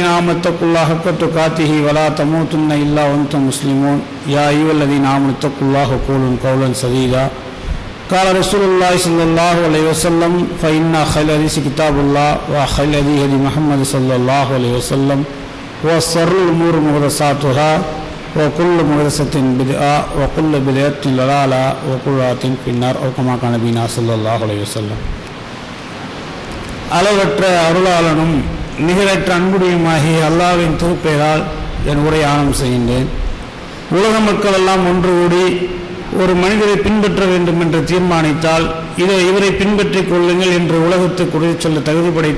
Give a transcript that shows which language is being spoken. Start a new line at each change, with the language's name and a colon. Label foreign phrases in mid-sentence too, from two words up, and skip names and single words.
Arabic: آمنوا اتقوا الله حق تقاته ولا تموتن إلا وأنتم مسلمون يا أيها الذين آمنوا اتقوا الله وقولوا قولا سديدا قال رسول الله صلى الله عليه وسلم فإن خير الحديث كتاب الله وخير الهدي هدي محمد صلى الله عليه وسلم وشر الأمور محدثاتها وكل محدثة بدعة وكل بدعة ضلالة وكل ضلالة في النار أو كما قال نبينا صلى الله عليه وسلم.
Tamil: அளவற்ற அருளாளனும் நிகரற்ற அன்புடையுமாகி அல்லாஹ்வின் திருப்பெயரால் என் உரை ஆரம்பம் செய்கின்றேன். உலக மக்கள் எல்லாம் ஒன்று கூடி ஒரு மனிதரை பின்பற்ற வேண்டும் என்று தீர்மானித்தால் இவரை பின்பற்றிக் கொள்ளுங்கள் என்று உலகத்துக்கு உறுதி சொல்ல தகுதி படைத்த